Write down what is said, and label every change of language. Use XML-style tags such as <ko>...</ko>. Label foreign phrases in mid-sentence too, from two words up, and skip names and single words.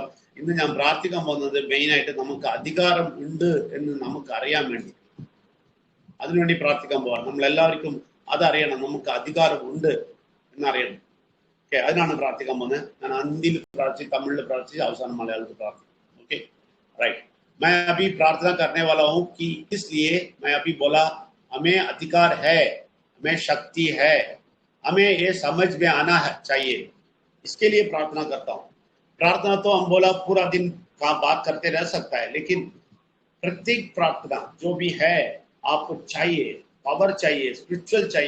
<ml>ഇന്ന് ഞാൻ പ്രാർത്ഥിക്കാൻ പോകുന്നത് മെയിനായിട്ട് നമുക്ക് അധികാരം ഉണ്ട് എന്ന് നമുക്ക് അറിയാൻ വേണ്ടി, അതിനുവേണ്ടി പ്രാർത്ഥിക്കാൻ പോവാണ്. നമ്മളെല്ലാവർക്കും അതറിയണം, നമുക്ക് അധികാരം ഉണ്ട് എന്നറിയണം. ഓക്കെ, അതിനാണ് പ്രാർത്ഥിക്കാൻ പോകുന്നത്. ഞാൻ ഹിന്ദിയിൽ പ്രാർത്ഥിച്ച്, തമിഴിൽ പ്രാർത്ഥിച്ച്, അവസാനം മലയാളത്തിൽ പ്രാർത്ഥിക്കും.</ml> <en>okay right.</en> <hi>मैं अभी प्रार्थना करने वाला हूं कि इसलिए मैं अभी बोला हमें अधिकार है, हमें शक्ति है, हमें ये समझ में आना है चाहिए। इसके लिए प्रार्थना करता हूं। प्रार्थना तो हम बोला पूरा दिन का बात करते रह सकता है, लेकिन प्रत्येक प्रार्थना जो भी है आपको चाहिए, पावर चाहिए, स्पिरिचुअल चाहिए।</hi>